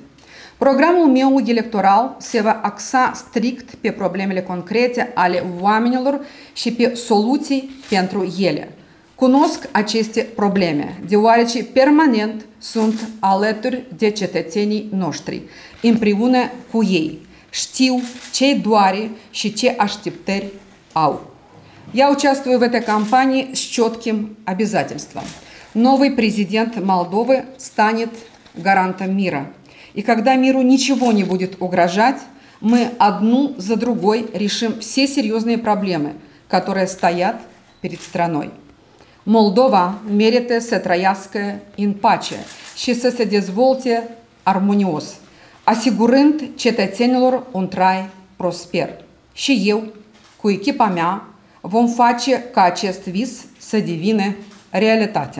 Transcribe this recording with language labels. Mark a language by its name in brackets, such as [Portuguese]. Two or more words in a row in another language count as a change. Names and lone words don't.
[Romanian] Programul meu electoral se va axa strict pe problemele concrete ale oamenilor și pe soluții pentru ele. Cunosc aceste probleme, deoarece permanent sunt alături de cetățenii noștri, împreună cu ei. Știu ce doare și ce așteptări au. [Russian] Я участвую в этой кампании с четким обязательством. Новый президент Молдовы станет гарантом мира. И когда миру ничего не будет угрожать, мы одну за другой решим все серьезные проблемы, которые stoят перед страной. [Romanian] Moldova merită să trăiască în pace și să se dezvolte armonios, asigurând cetățenilor un trai prosper. Și eu, cu echipa mea, vom face ca acest vis să devină realitate.